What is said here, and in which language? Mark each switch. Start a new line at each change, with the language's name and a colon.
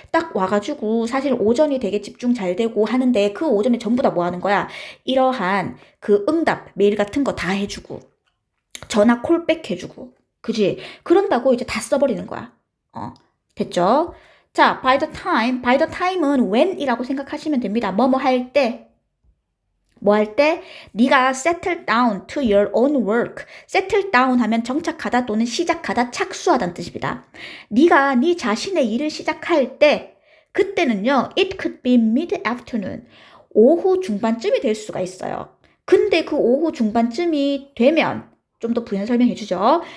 Korean: 딱 와가지고 사실 오전이 되게 집중 잘 되고 하는데 그 오전에 전부 다 뭐 하는 거야? 이러한 그 응답, 메일 같은 거 다 해주고 전화 콜백 해주고 그지? 그런다고 이제 다 써버리는 거야. 됐죠? 자, by the time은 when이라고 생각하시면 됩니다. 뭐뭐 할 때, 뭐 할 때? 네가
English: settle down to your own work.
Korean: settle down 하면 정착하다 또는 시작하다, 착수하다는 뜻입니다. 네가 네 자신의 일을 시작할 때, 그때는요,
English: it could be mid-afternoon.
Korean: 오후 중반쯤이 될 수가 있어요. 근데 그 오후 중반쯤이 되면 좀 더 부연 설명해 주죠.